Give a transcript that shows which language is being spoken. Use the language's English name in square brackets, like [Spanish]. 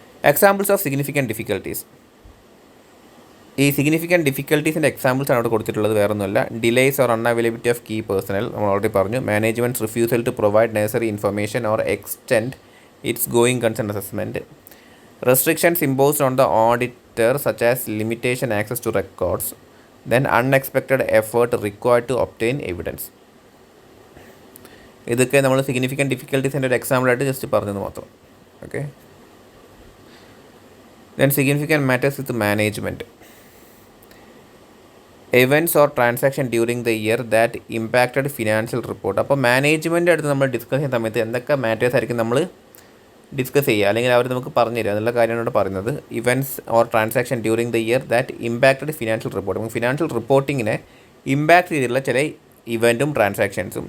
[English] Examples of significant difficulties. [Malayalam] ഈ significant ഡിഫിക്കൽട്ടീസിൻ്റെ എക്സാമ്പിൾസാണ് അവിടെ കൊടുത്തിട്ടുള്ളത്, വേറെ ഒന്നുമല്ല. [English] delays or unavailability of key personnel, [Malayalam] നമ്മൾ ഓൾറെഡി പറഞ്ഞു. [English] Management's refusal to provide necessary information or extend its going concern assessment. Restrictions imposed on the auditor such as limitation access to records, then unexpected effort required to obtain evidence. [Malayalam] ഇതൊക്കെ നമ്മൾ significant ഡിഫിക്കൽട്ടീസിൻ്റെ ഒരു എക്സാമ്പിളായിട്ട് just പറഞ്ഞത് മാത്രം. [English] Okay, then significant matters with management. events or transaction during the year that impacted financial report. [Malayalam] അപ്പോൾ management അടുത്ത് നമ്മൾ discuss ചെയ്യുന്ന സമയത്ത് എന്തൊക്കെ മാറ്റേഴ്സ് ആയിരിക്കും നമ്മൾ ഡിസ്കസ് ചെയ്യുക, അല്ലെങ്കിൽ അവർ നമുക്ക് പറഞ്ഞു തരിക എന്നുള്ള കാര്യമാണ് പറയുന്നത്. [English] Events or transaction during the year that impacted financial report. [Malayalam] നമുക്ക് ഫിനാൻഷ്യൽ റിപ്പോർട്ടിങ്ങിനെ ഇമ്പാക്ട് ചെയ്തിട്ടുള്ള ചില ഇവൻറ്റും ട്രാൻസാക്ഷൻസും.